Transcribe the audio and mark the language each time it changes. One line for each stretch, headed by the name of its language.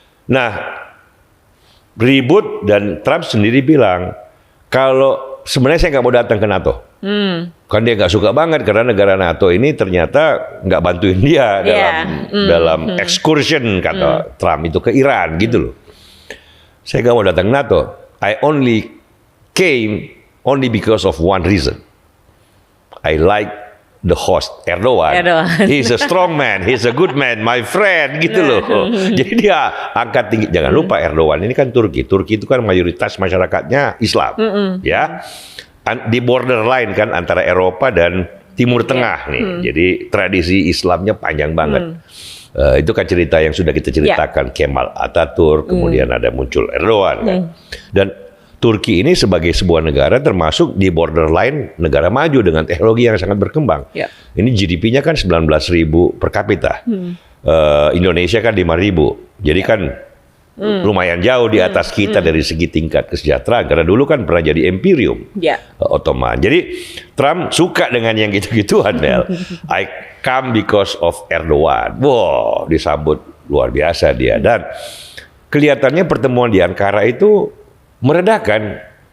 Indonesian: Nah, ribut dan Trump sendiri bilang, kalau sebenarnya saya nggak mau datang ke NATO. Kan dia nggak suka banget karena negara NATO ini ternyata nggak bantuin dia dalam excursion, kata Trump itu ke Iran gitu loh. Saya nggak mau datang ke NATO.
English: I only came only because of one reason. I like the host Erdogan. He's a strong man, he's a good man, my friend
Indonesian: gitu loh. Jadi dia angkat tinggi. Jangan lupa Erdogan ini kan Turki. Turki itu kan mayoritas masyarakatnya Islam, ya. Di borderline kan antara Eropa dan Timur Tengah nih. Jadi tradisi Islamnya panjang banget. Itu kan cerita yang sudah kita ceritakan, Kemal Atatürk, kemudian ada muncul Erdogan kan. Dan Turki ini sebagai sebuah negara termasuk di borderline negara maju dengan teknologi yang sangat berkembang. Ini GDP-nya kan 19.000 per kapita. Indonesia kan 5.000. Jadi kan lumayan jauh di atas kita dari segi tingkat kesejahteraan karena dulu kan pernah jadi imperium Ottoman. Jadi Trump suka dengan yang gitu-gituan, Mel.
English: I come because of Erdogan.
Indonesian: Wow, disambut luar biasa dia. Dan kelihatannya pertemuan di Ankara itu meredakan.